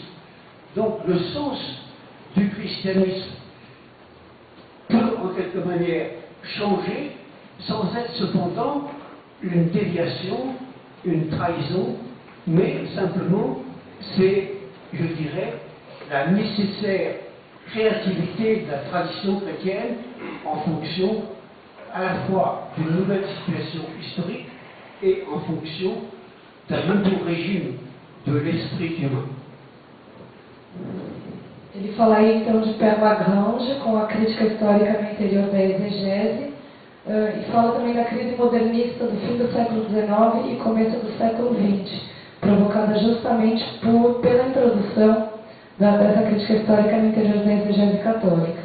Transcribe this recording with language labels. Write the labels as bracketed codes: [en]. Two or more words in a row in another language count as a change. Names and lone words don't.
[fr] Donc le sens du christianisme peut en quelque manière changer sans être cependant une déviation, une trahison, mais simplement c'est, je dirais, la nécessaire créativité de la tradition chrétienne en fonction à la fois d'une nouvelle situation historique et en fonction d'un nouveau régime de l'esprit humain. [pt] Ele fala aí então de Père Lagrange com a crítica histórica no interior da exegese, e fala também da crise modernista do fim do século XIX e começo do século XX, provocada justamente pela introdução dessa crítica histórica no interior da exegese católica.